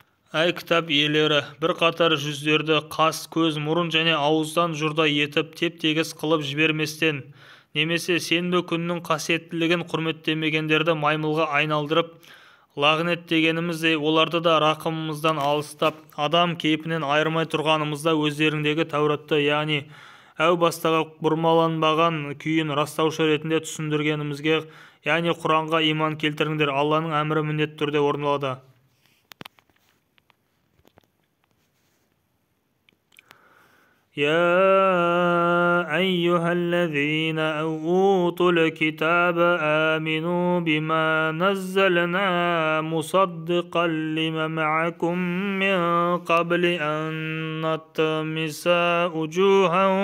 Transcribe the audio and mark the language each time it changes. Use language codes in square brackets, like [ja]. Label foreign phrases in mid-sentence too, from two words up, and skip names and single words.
[kk] Әй кітап иелері, бір қатар жүздерді қас, көз, мұрын және ауыздан жұрдай етіп, теп-тегіс қылып жіберместен, немесе сенбі күннің қасиеттілігін құрметтемегендерді маймылға айналдырып, лағнеттегеніміздей оларды да рақымымыздан алыстап, адам кейпінен айырмай тұрғанымызда өздеріңдегі Тәуратты, яғни әу бастағы бұрмаланбаған күйін растаушы ретінде түсіндіргенімізге, яғни Құранға иман келтіріңдер, Алланың әмірі міндетті түрде орындалады. [ar] يا أيها الذين أوتوا الكتاب آمنوا بما نزلنا مصدقا لما معكم من قبل أن نطمس وجوها